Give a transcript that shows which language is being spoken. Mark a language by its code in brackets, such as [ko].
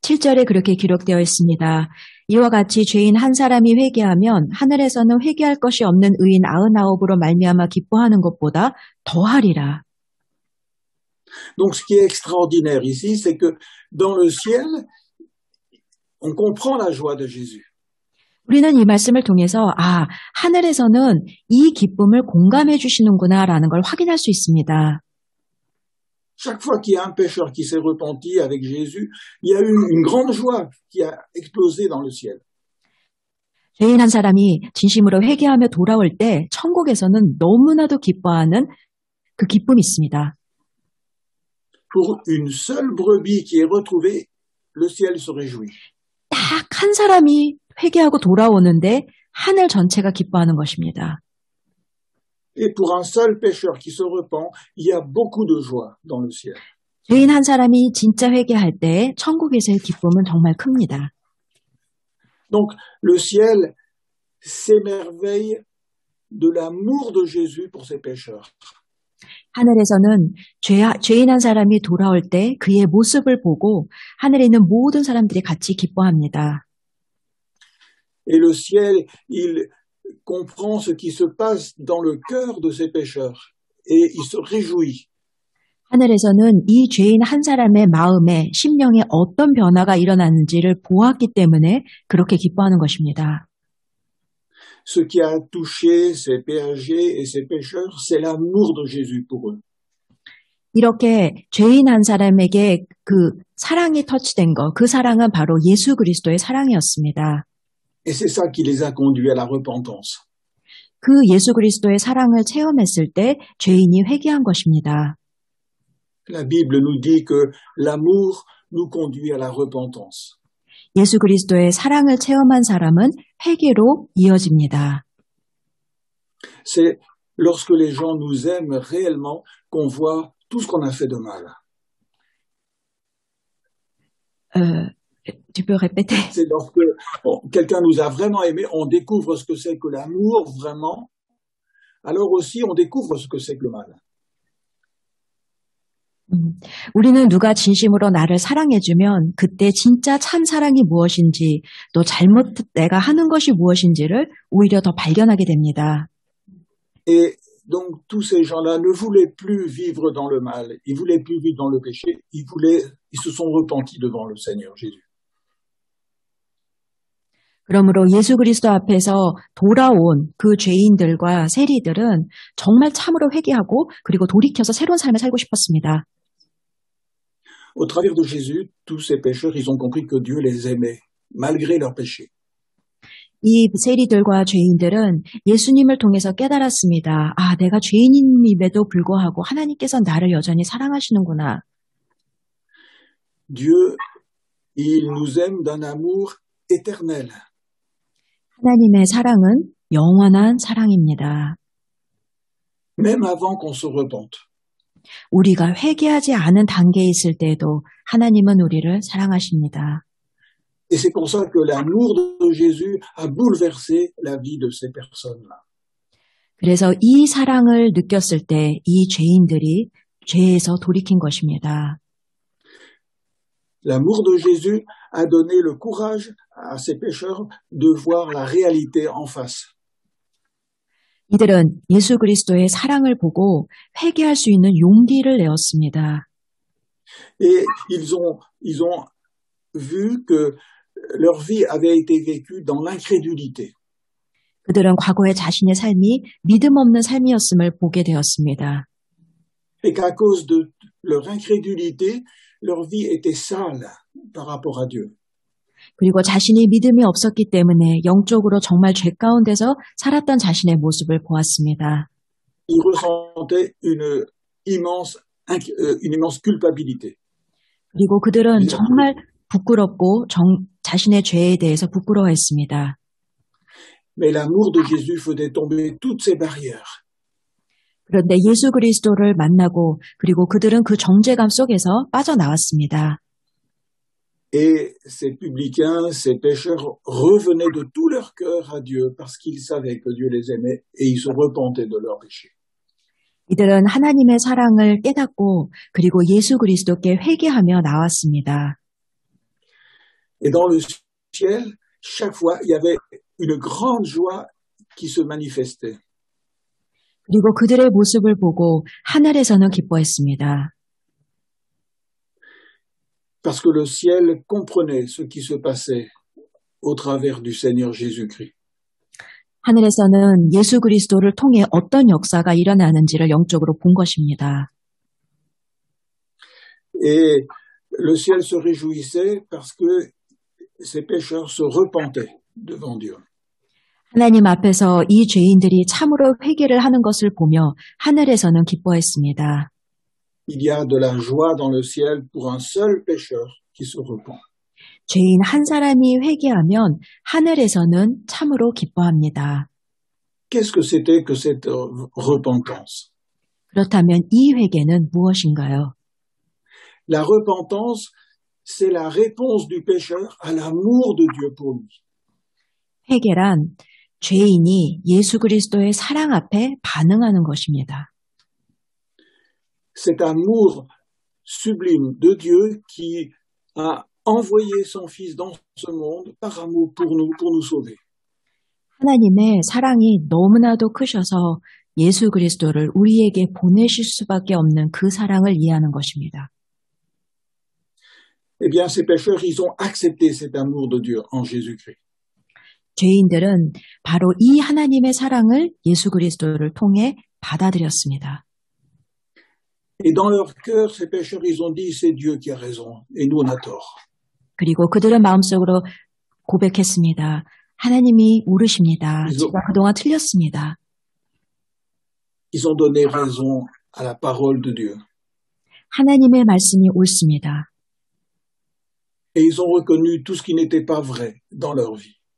[ko] 7절에 그렇게 기록되어 있습니다. 이와 같이 죄인 한 사람이 회개하면 하늘에서는 회개할 것이 없는 의인 99으로 말미암아 기뻐하는 것보다 더하리라. [fr] Donc ce qui est extraordinaire ici, c'est que dans le ciel, on comprend la joie de Jésus. [ko] 우리는 이 말씀을 통해서 아, 하늘에서는 이 기쁨을 공감해 주시는구나라는 걸 확인할 수 있습니다. [fr] Chaque fois qu'il y a un pécheur qui s'est repenti avec Jésus, il y a eu une grande joie qui a explosé dans le ciel. [ko] 죄인 한 사람이 진심으로 회개하며 돌아올 때 천국에서는 너무나도 기뻐하는 그 기쁨이 있습니다. [fr] Pour une seule brebis qui est retrouvée, le ciel se réjouit. [ko] 딱 한 사람이 회개하고 돌아오는데 하늘 전체가 기뻐하는 것입니다. [fr] Et pour un seul pécheur qui se repent, il y a beaucoup de joie dans le ciel. [ko] 죄인 한 사람이 진짜 회개할 때 천국에서의 기쁨은 정말 큽니다. [fr] Donc le ciel s'émerveille de l'amour de Jésus pour ses pécheurs. [ko] 하늘에서는 죄인 한 사람이 돌아올 때 그의 모습을 보고 하늘에 있는 모든 사람들이 같이 기뻐합니다. [fr] Et le ciel, il comprend ce qui se passe dans le cœur de ces pécheurs et il se réjouit. [ko] 하늘에서는 이 죄인 한 사람의 마음에, 심령에 어떤 변화가 일어나는지를 보았기 때문에 그렇게 기뻐하는 것입니다. [fr] Ce qui a touché ces péchés et ces pécheurs, c'est l'amour de Jésus pour eux. [ko] 이렇게 죄인 한 사람에게 그 사랑이 터치된 것, 그 사랑은 바로 예수 그리스도의 사랑이었습니다. [fr] Et c'est ça qui les a conduits à la repentance. [ko] 그 예수 그리스도의 사랑을 체험했을 때 죄인이 회개한 것입니다. [fr] La Bible nous dit que l'amour nous conduit à la repentance. [ko] 예수 그리스도의 사랑을 체험한 사람은 회개로 이어집니다. [fr] C'est lorsque les gens nous aiment réellement qu'on voit tout ce qu'on a fait de mal. Tu peux répéter? C'est lorsque quelqu'un nous a vraiment aimés, on découvre ce que c'est que l'amour vraiment. Alors aussi, on découvre ce que c'est que le mal. [ko] 우리는 누가 진심으로 나를 사랑해주면 그때 진짜 참 사랑이 무엇인지 또 내가 하는 것이 무엇인지를 오히려 더 발견하게 됩니다. [fr] Et donc, tous ces gens-là ne voulaient plus vivre dans le mal. Ils voulaient plus vivre dans le péché. Ils se sont repentis devant le Seigneur Jésus. [ko] 그러므로 예수 그리스도 앞에서 돌아온 그 죄인들과 세리들은 정말 참으로 회개하고 그리고 돌이켜서 새로운 삶을 살고 싶었습니다. [fr] Au travers de Jésus, tous ces pécheurs, ils ont compris que Dieu les aimait, malgré leurs péchés. [ko] 이 세리들과 죄인들은 예수님을 통해서 깨달았습니다. 아, 내가 죄인임에도 불구하고 하나님께서 나를 여전히 사랑하시는구나. [fr] Dieu, il nous aime d'un amour éternel. [ko] 하나님의 사랑은 영원한 사랑입니다. [fr] Même avant qu'on se repente. [ko] 우리가 회개하지 않은 단계에 있을 때에도 하나님은 우리를 사랑하십니다. [fr] Et c'est pour ça que l'amour de Jésus a bouleversé la vie de ces personnes-là. [ko] 그래서 이 사랑을 느꼈을 때 이 죄인들이 죄에서 돌이킨 것입니다. [fr] L'amour de Jésus a donné le courage à ces pécheurs de voir la réalité en face. [ko] 이들은 예수 그리스도의 사랑을 보고 회개할 수 있는 용기를 내었습니다. [fr] Et ils ont vu que leur vie avait été vécue dans l'incrédulité. [ko] 그들은 과거의 자신의 삶이 믿음 없는 삶이었음을 보게 되었습니다. [fr] Et qu'à cause de leur incrédulité, leur vie était sale par rapport à Dieu. [ko] 그리고 자신이 믿음이 없었기 때문에 영적으로 정말 죄 가운데서 살았던 자신의 모습을 보았습니다. [fr] Ils ressentaient une immense culpabilité. [ko] 그리고 그들은 정말 부끄럽고 자신의 죄에 대해서 부끄러워했습니다. [fr] Mais l'amour de Jésus faisait tomber toutes ces barrières. [ko] 그런데 예수 그리스도를 만나고 그리고 그들은 그 정죄감 속에서 빠져나왔습니다. [fr] Et ces publicains, ces pécheurs revenaient de tout leur cœur à Dieu parce qu'ils savaient que Dieu les aimait et ils se repentaient de leurs péchés. [ko] 이들은 하나님의 사랑을 깨닫고 그리고 예수 그리스도께 회개하며 나왔습니다. [fr] Et dans le ciel, chaque fois, il y avait une grande joie qui se manifestait. [ko] 그리고 그들의 모습을 보고 하늘에서는 기뻐했습니다. [fr] Parce que le ciel comprenait ce qui se passait au travers du Seigneur Jésus-Christ. [ko] 하늘에서는 예수 그리스도를 통해 어떤 역사가 일어나는지를 영적으로 본 것입니다. [fr] Et le ciel se réjouissait parce que ces pécheurs se repentaient devant Dieu. [ko] 하나님 앞에서 이 죄인들이 참으로 회개를 하는 것을 보며 하늘에서는 기뻐했습니다. [fr] Il y a de la joie dans le ciel pour un seul pécheur qui se repent. [ko] 죄인 한 사람이 회개하면 하늘에서는 참으로 기뻐합니다. [fr] Qu'est-ce que c'était que cette repentance? [ko] 그렇다면 이 회개는 무엇인가요? [fr] La repentance, c'est la réponse du pécheur à l'amour de Dieu pour lui. [ko] 회개란 죄인이 예수 그리스도의 사랑 앞에 반응하는 것입니다. [fr] Cet amour sublime de Dieu qui a envoyé son Fils dans ce monde par amour pour nous sauver. [ko] 하나님의 사랑이 너무나도 크셔서 예수 그리스도를 우리에게 보내실 수밖에 없는 그 사랑을 이해하는 것입니다. [fr] Eh bien, ces pécheurs, ils ont accepté cet amour de Dieu en Jésus-Christ. [ko] 죄인들은 바로 이 하나님의 사랑을 예수 그리스도를 통해 받아들였습니다. [fr] Et dans leur cœur, ces pécheurs, ils ont dit, c'est Dieu qui a raison et nous, on a tort. [ko] 그리고 그들은 마음속으로 고백했습니다. 하나님이 옳으십니다. 제가 그동안 틀렸습니다. [fr] ils ont donné raison à la parole de Dieu. [ko] 하나님의 말씀이 옳습니다. [fr] Et ils ont reconnu tout ce qui n'était pas vrai dans leur vie.